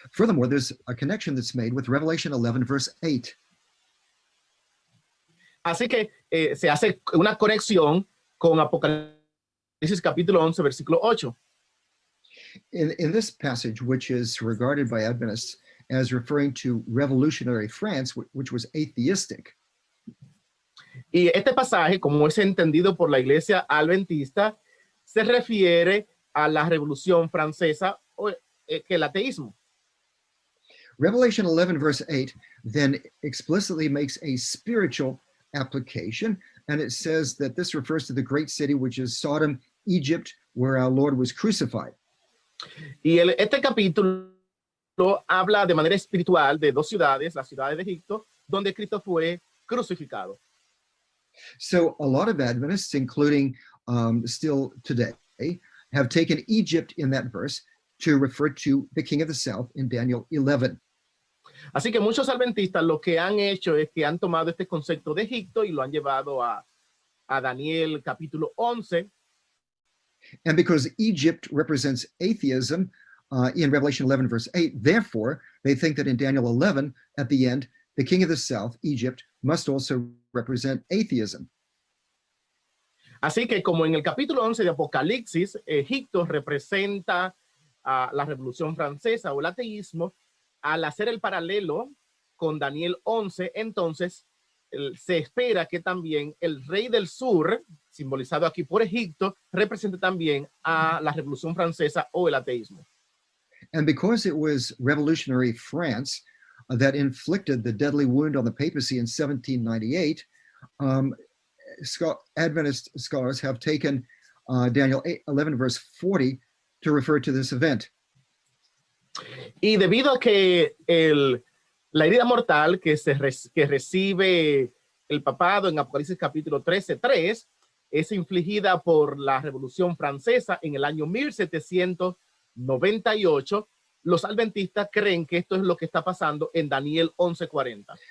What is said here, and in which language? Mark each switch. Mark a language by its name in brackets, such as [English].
[English] Furthermore, there's a connection that's made with Revelation 11, verse 8. [Spanish] Así que se hace una conexión con Apocalipsis capítulo 11, versículo 8. [English] In this passage, which is regarded by Adventists as referring to revolutionary France, which was atheistic. [Spanish] Y este pasaje, como es entendido por la iglesia adventista, se refiere a la Revolución Francesa o que el ateísmo. [English] Revelation 11 verse 8 then explicitly makes a spiritual application, and it says that this refers to the great city, which is Sodom, Egypt, where our Lord was crucified. [Spanish] Y este capítulo habla de manera espiritual de dos ciudades, las ciudades de Egipto, donde Cristo fue crucificado. [English] So a lot of Adventists, including still today, have taken Egypt in that verse to refer to the king of the south in Daniel 11. [Spanish] Así que muchos adventistas lo que han hecho es que han tomado este concepto de Egipto y lo han llevado a Daniel capítulo 11. [English] And because Egypt represents atheism in Revelation 11 verse 8, therefore they think that in Daniel 11 at the end, the king of the south, Egypt, must also represent atheism. [Spanish] Así que como en el capítulo 11 de Apocalipsis, Egipto representa la Revolución Francesa o el ateísmo, al hacer el paralelo con Daniel 11, entonces se espera que también el rey del sur, simbolizado aquí por Egipto, represente también a la Revolución Francesa o el ateísmo. [English] And because it was revolutionary France that inflicted the deadly wound on the papacy in 1798, Adventist scholars have taken Daniel 11 verse 40 to refer to this event. [Spanish] Y debido a que la herida mortal que recibe el papado en Apocalipsis capítulo 13:3 es infligida por la Revolución Francesa en el año 1798, los adventistas creen que esto es lo que está pasando en Daniel 11:40.